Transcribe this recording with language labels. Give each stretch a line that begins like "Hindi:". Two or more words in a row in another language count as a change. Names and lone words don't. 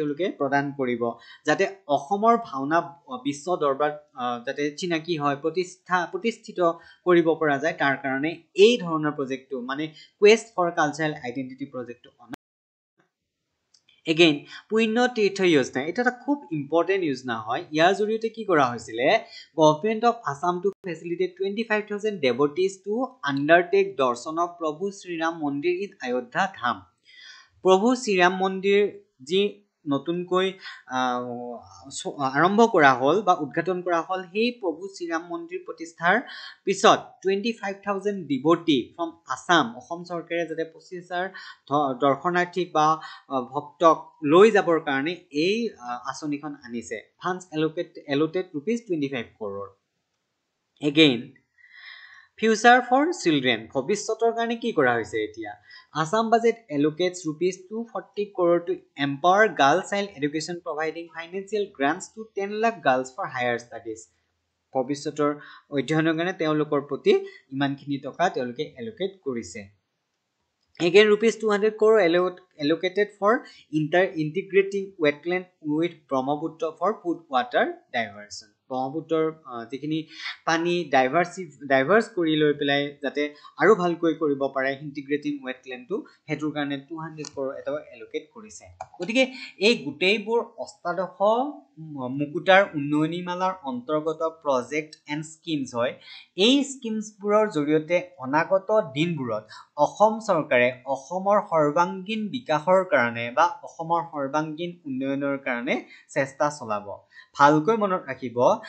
Assamese: তেওঁলোকে প্ৰদান কৰিব যাতে অসমৰ ভাওনা বিশ্ব দৰবাৰ যাতে চিনাকি হয় প্ৰতিষ্ঠিত কৰিব পৰা যায় তাৰ কাৰণে এই ধৰণৰ প্ৰজেক্টটো মানে
English: quest for cultural identity
Assamese: প্ৰজেক্টটো এগেইন পুণ্য তীৰ্থ যোজনা এটা খুব ইম্পৰ্টেন্ট যোজনা হয় ইয়াৰ জৰিয়তে কি কৰা হৈছিল
English: government of Assam to facilitate 25000 devotees to undertake
Assamese: দৰ্শন of প্ৰভু শ্ৰীৰাম মন্দিৰ ইন অযোধ্যা ধাম প্ৰভু শ্ৰীৰাম মন্দিৰ যি নতুনকৈ আৰম্ভ কৰা হল বা উদ্ঘাটন কৰা হল সেই প্ৰভু শ্ৰীৰাম মন্দিৰ প্ৰতিষ্ঠাৰ পিছত 25000
English: devotee from Assam
Assamese: অসম চৰকাৰে যাতে 25000 দৰ্শনাৰ্থী বা ভক্তক লৈ যাবৰ কাৰণে এই আঁচনিখন আনিছে
English: funds allocated rupees 25 crore again future for children
Assamese: ভৱিষ্যতৰ কাৰণে কি কৰা হৈছে এতিয়া
English: Assam budget allocates rupees 240 crore to empower girl child education providing financial grants to 10 lakh girls for higher studies
Assamese: ভৱিষ্যতৰ অধ্যয়নৰ কাৰণে তেওঁলোকৰ প্ৰতি ইমানখিনি টকা তেওঁলোকে এলোকেট কৰিছে
English: Again rupees 200 crore allocated for integrating wetland with Brahmaputra for food water diversion
Assamese: ব্ৰহ্মপুত্ৰৰ যিখিনি পানী ডাইভাৰ্স কৰি লৈ পেলাই যাতে আৰু ভালকৈ কৰিব পাৰে
English: integrating wetland
Assamese: হেতুৰ কাৰণে 200 crore এটা এলোকেট কৰিছে গতিকে এই গুটেইবোৰ অষ্টাদশ মুকুটাৰ উন্নয়নীমালাৰ অন্তৰ্গত
English: project and schemes
Assamese: হয় এই স্কিমছবোৰৰ জৰিয়তে অনাগত দিনবোৰত অসম চৰকাৰে অসমৰ সৰ্বাংগীন বিকাশৰ কাৰণে বা অসমৰ সৰ্বাংগীন উন্নয়নৰ কাৰণে চেষ্টা চলাব ভালকৈ মনত ৰাখিব